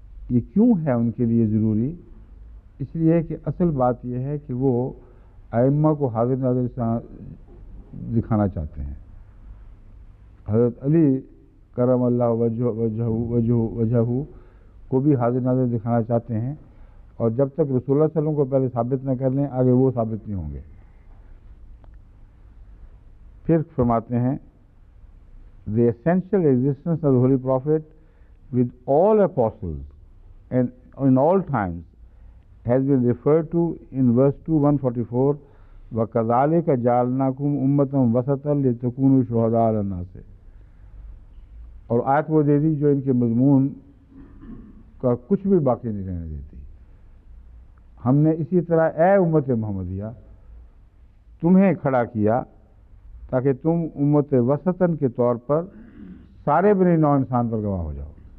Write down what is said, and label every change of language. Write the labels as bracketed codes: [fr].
[ur] یہ کیوں ہے ان کے لیے ضروری؟ اس لیے کہ اصل بات یہ ہے کہ وہ ائمہ کو حاضر ناظر دکھانا چاہتے ہیں. حضرت علی کرم اللہ وجہہ کو بھی حاضر ناظر دکھانا چاہتے ہیں، اور جب تک رسول اللہ صلی اللہ علیہ وسلم کو پہلے ثابت نہ کر لیں آگے وہ ثابت نہیں ہوں گے. پھر فرماتے ہیں [en] the essential existence of the Holy Prophet with all apostles and in all times has been referred to in verse 2, 144, [ar] وَكَذَلِكَ جَعَلْنَاكُمْ أُمَّةً وَسَطًا لِتَكُونُوا شُهَدَاءَ عَلَى النَّاسِ. [ur] اور آیت وہ دے دی جو ان کے مضمون کا کچھ بھی باقی نہیں رہنے دیتی. ہم نے اسی طرح اے امت محمدیہ تمہیں کھڑا کیا تاکہ تم امت وسطاً کے طور پر سارے بنی نوع انسان پر گواہ ہو جاؤ.